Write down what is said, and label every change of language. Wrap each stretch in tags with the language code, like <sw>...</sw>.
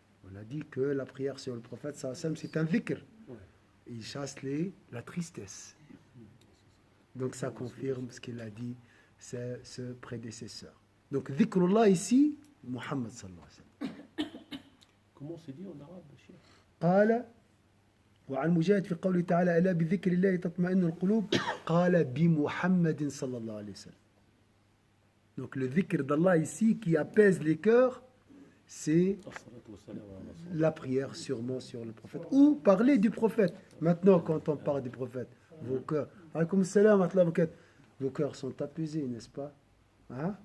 <fr>On a dit que la prière sur le prophète, c'est un dhikr. Il chasse la tristesse. Donc ça confirme ce qu'il a dit, c'est ce prédécesseur. Donc dhikrullah ici, Muhammad sallallahu alayhi wa sallam. Comment c'est dit en arabe, Cheikh?</fr> <ar>قال وعن مجاهد في قوله تعالى ألا بذكر الله تطمئن القلوب قال بمحمد صلى الله عليه وسلم.</ar> <fr>Donc le dhikr d'Allah ici qui apaise les cœurs, c'est la prière sûrement sur le prophète ou parler du prophète. Maintenant quand on parle du prophète, vos cœurs,</fr> <ar>alaykoum salam wa rahmatullah,</ar> <fr>vos cœurs sont apaisés, n'est-ce pas? Hein?</fr>